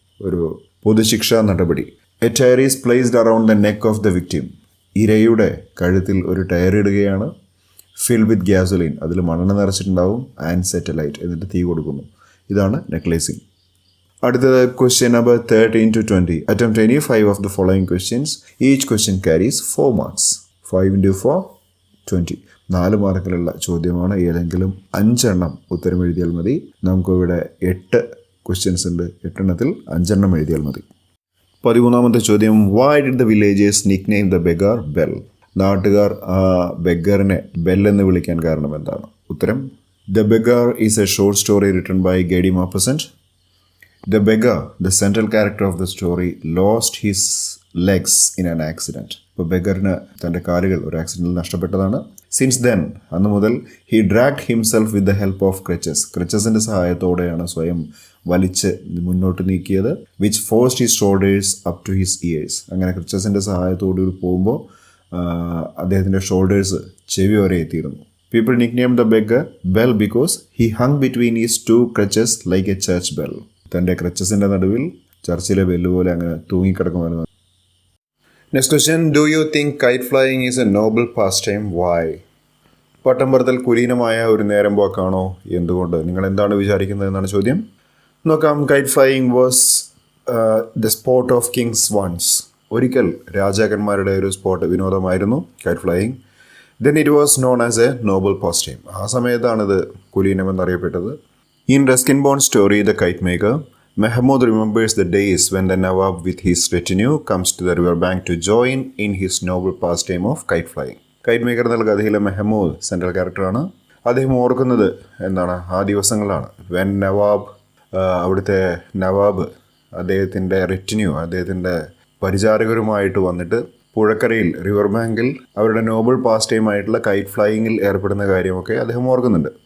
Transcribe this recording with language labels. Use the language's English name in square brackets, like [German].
[Malayalam] ഒരു പൊതുശിക്ഷാ നടപടി. [English] A tyre is placed around the neck of the victim. [Malayalam] ഇരയുടെ കഴുത്തിൽ ഒരു ടയർ ഇടുകയാണ്. [English] fill with gasoline, [Malayalam] അതിൽ മണ്ണെണ്ണ നിറച്ചിട്ടുണ്ടാവും. [English] and set alight, [Malayalam] എന്നിട്ട് തീ കൊടുക്കുന്നു. ഇതാണ് നെക്ലേസിങ്. അടുത്തത് [English] Question number 13 to 20. Attempt any 5 of the following questions. Each question carries 4 marks. 5 into 4, 20. [Malayalam] 4 മാർക്കിലുള്ള ചോദ്യമാണ്. ഏതെങ്കിലും 5 എണ്ണം ഉത്തരം എഴുതിയാൽ മതി. നമുക്കിവിടെ 8 ക്വസ്റ്റ്യൻസ് ഉണ്ട്. 8 എണ്ണത്തിൽ 5 എണ്ണം എഴുതിയാൽ മതി. 13-ാമത്തെ ചോദ്യം, [English] Why did the villagers nickname the beggar bell? [Malayalam] നാട്ടുകാർ ആ ബെഗറിനെ ബെൽ എന്ന് വിളിക്കാൻ കാരണം എന്താണ്? ഉത്തരം, [English] The beggar is a short story written by Guy de Maupassant. The beggar, the central character of the story, lost his legs in an accident. [Malayalam] ഇപ്പോൾ ബെഗറിന് തൻ്റെ കാലുകൾ ഒരു ആക്സിഡൻറ്റിൽ നഷ്ടപ്പെട്ടതാണ്. [English] since then, [Malayalam] അന്ന് മുതൽ, [English] He dragged himself with the help of crutches. [Malayalam] ക്രച്ചസിൻ്റെ സഹായത്തോടെയാണ് സ്വയം വലിച്ച് മുന്നോട്ട് നീക്കിയത്. [English] Which forced his shoulders up to his ears. [Malayalam] അങ്ങനെ ക്രച്ചസിൻ്റെ സഹായത്തോടുകൂടി പോകുമ്പോൾ അദ്ദേഹത്തിൻ്റെ ഷോൾഡേഴ്സ് ചെവി വരെ എത്തിയിരുന്നു. [English] People nickname the beggar bell because he hung between his two crutches like a church bell. [Malayalam] തൻ്റെ ക്രച്ചസിൻ്റെ നടുവിൽ ചർച്ചിലെ ബെല്ല് പോലെ അങ്ങനെ തൂങ്ങിക്കിടക്കുമായിരുന്നു. [English] Next question, do you think kite flying is a noble pastime? Why? [Malayalam] പട്ടം പറത്തൽ കുലീനമായ ഒരു നേരം പോക്കാണോ? എന്തുകൊണ്ട്? നിങ്ങൾ എന്താണ് വിചാരിക്കുന്നത് എന്നാണ് ചോദ്യം. നോക്കാം. [English] Kite flying was the sport of kings once. [Malayalam] ഒരിക്കൽ രാജാക്കന്മാരുടെ ഒരു വിനോദമായിരുന്നു KITE flying. [English] Then it was known as a noble pastime. [Malayalam] ആ സമയത്താണിത് കുലീനം എന്നറിയപ്പെട്ടത്. [English] In Ruskin-born story, The Kite Maker, Mahmud remembers the days when the Nawab with his retinue comes to the riverbank to join in his noble pastime of kite flying. [Malayalam] Kite Maker എന്നുള്ള കഥയിലെ Mahmoud central ക്യാരക്ടറാണ്. അദ്ദേഹം ഓർക്കുന്നത് എന്താണ്? ആ ദിവസങ്ങളാണ്. When Nawab, അവിടുത്തെ നവാബ് അദ്ദേഹത്തിൻ്റെ റെറ്റിന്യൂ, അദ്ദേഹത്തിൻ്റെ പരിചാരകരുമായിട്ട് വന്നിട്ട് പുഴക്കരയിൽ റിവർ ബാങ്കിൽ അവരുടെ നോബിൾ പാസ് ടൈം ആയിട്ടുള്ള കൈറ്റ് ഫ്ലൈയിങ്ങിൽ ഏർപ്പെടുന്ന കാര്യമൊക്കെ അദ്ദേഹം ഓർക്കുന്നുണ്ട്.